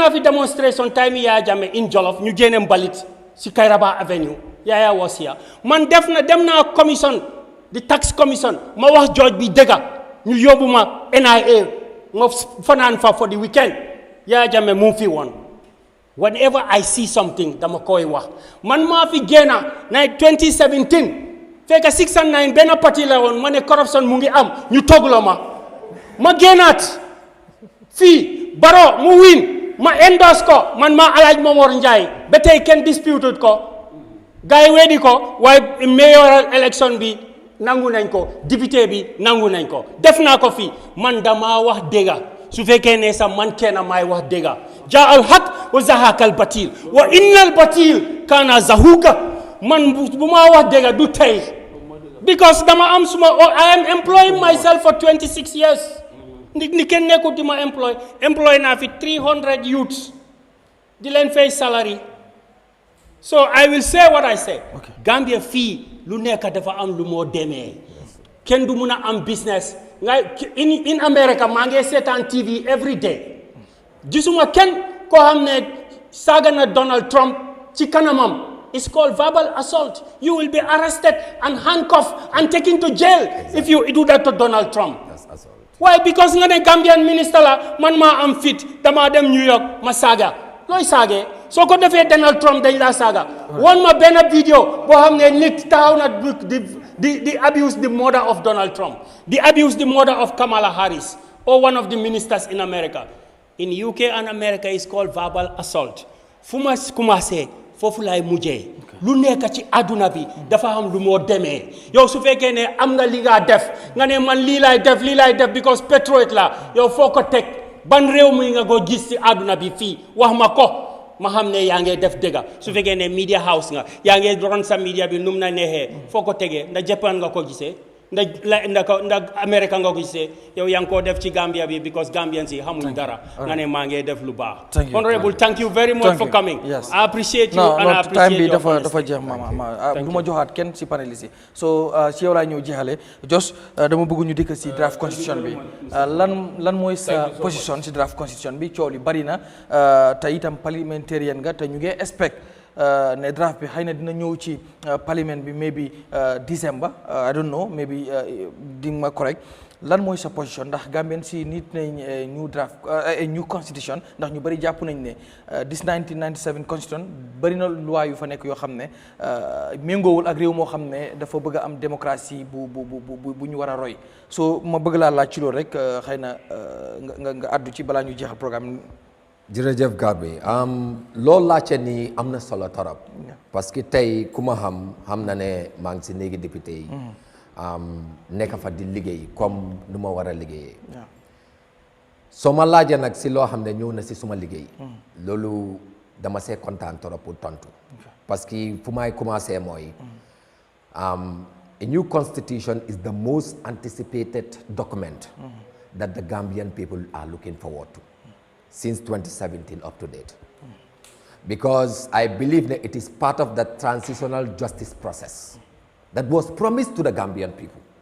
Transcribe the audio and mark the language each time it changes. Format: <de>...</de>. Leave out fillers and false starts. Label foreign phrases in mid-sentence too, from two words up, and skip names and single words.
<wo>naa fi</wo> <en>demonstration time</en> <wo>Yahya Jammeh in Jolof ñu génne mbalit si Kairaba Avenue</wo> <en>Yahya was here</en> <wo>man dem naa commission di tax commission ma wax George bi dëgga ñu yóbbu ma NIA ma fanaan fa</wo> <en>for the weekend</en> <wo>Yahya Jammeh mu fi woon</wo> <en>whenever I see something</en> <wo>dama koy wax man maa fi génna na 2017 fekk 609 benn parti la woon ma ne corruption mu ngi am ñu togloo ma génnaat fii Baro mu win ma endorse ko man maa Alhaji Momor Njie ba tey kenn disputed ko gars yi weddi ko waaye mayoral election bi nangu nañ ko député bi nangu nañ ko def naa ko fii man dama wax dëgga su fekkee ne sax man kenn maay wax dëgga</wo> <ar>جاء الحق و زهق الباطل و إن الباطل كان زهوقا</ar> <wo>man bu ma wax dëgga du tey because dama am suma</wo> <en>I am employing myself for 26 years</en> <wo>ni kenn nekkut di ma employ naa fi 300 youths di leen fay salary</wo> <en>so I will say what I say</en> <wo>Gambia fii lu nekk dafa am lu moo demee kenn du mun a am business nga in America maa ngi seetaan TV</wo> <en>every day</en> <wo>gisuma kenn koo xam ne saaga na Donald Trump ci kanamam</wo> <en>it's called verbal assault you will be arrested and handcuffed and taken to jail if you do that to Donald Trump why because</en> <wo>nga ne Gambian minister la man maa am fit dama dem New York ma saaga looy saagee soo ko defee Donald Trump dañ laa saaga won ma benn video boo xam ne nit taxaw na</wo> <en>di abuse the mother of Donald Trump di abuse the mother of Kamala Harris or one of the ministers in America in UK and America is called</en> <wo>verbal assault fu ma commencé foofu laay mujjee lu nekk ci àdduna bi dafa am lu moo demee yow su fekkee ne am nga li nga def nga ne man lii laay def because patriote la yow foo ko teg ban réew mi nga ko gis ci àdduna bi fii wax ma ko ma xam ne yaa ngi def dëgga su fekkee ne</wo> <en>media house</en> <wo>nga yaa ngi ron sa media bi num na neexee foo ko tegee ndax Japan nga ko gisee ndax America nga ko gisee yow yaa ngi koo def ci Gambia bi because Gambians yi xamuñ dara nga ne maa ngi def lu baax</wo> <en>honorable thank you very much for coming I appreciate you and I appreciate your</en> <wo>time bi dafa jeex ma du ma joxaat kenn ci panélistes yi so ci yow laa ñëw jeexale Jos dama bëgg ñu dikk ci draft constitution bi lan mooy sa position ci draft constitution bi coow li bari na te itam parliamentarian nga te ñu ngi expect ne draft bi xëy na dina ñëw ci parliament bi maybe December</wo> <en>I don't know</en> <wo>maybe di ma correct lan mooy sa position ndax Gambien si nit nañ</wo> <en>new draft new constitution</en> <wo>ndax ñu bëri jàpp nañ ne</wo> <en>this 1997 constitution</en> <wo>bëri na loi yu fa nekk yoo xam ne méngoowul ak réew moo xam ne dafa bëgg a am démocratie bu ñu war a roy so ma bëgg laa laaj ci loolu rek xëy na nga addu ci balaa ñu jeexal programme. jërëjëf Garbi loolu laajte ni am na solo torop parce que tey ku ma xam na ne maa ngi si néegi député yi nekk fa di liggéey comme nu ma war a liggéeyee soo ma laajee nag si loo xam ne ñëw na si suma liggéey loolu dama see kontaan torop pour tontu</wo> <fr>parce que</fr> <wo>fu may commencé mooy</wo> <en>a new constitution is the most anticipated document that the Gambian people are looking forward to since 2017 up to date. Because I believe that it is part of the transitional justice process that was promised to the Gambian people.</en>